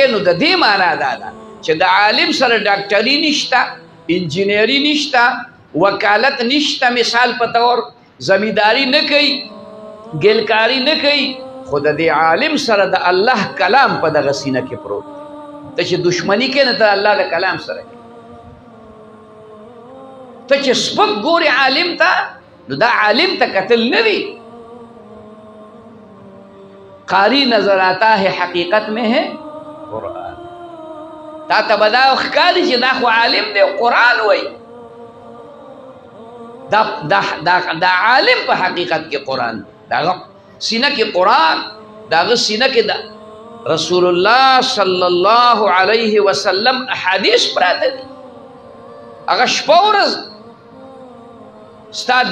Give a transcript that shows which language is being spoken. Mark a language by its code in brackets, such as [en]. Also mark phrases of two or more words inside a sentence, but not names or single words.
[ps] نو د دې معنا دا ده چې د عالم سره ډاکټري نشته، انجینري نشته، وکالت نشته، مثال په طور زمینداری نه کوي، ګلکاري نه کوي، خو د دې عالم سره د الله کلام په دغه سینه کې پروت دی. ته چې دشمني کې نه ته الله د کلام سره کې، ته چې سپک ګورې عالم ته نو دا عالم ته قتل نه دی. [ur] قاری نظر آتا ہے حقیقت میں ہے قرآن. [ps] تا ته به دا ښکاري چې دا خو عالم دی قرآن وایي دا عالم په حقیقت کې قرآن داغه سینه کې قرآن داغه سینه کې رسول الله [ar] صلی الله علیه وسلم [ps] احادیث پراته دي هغه شپه ورځ ستا د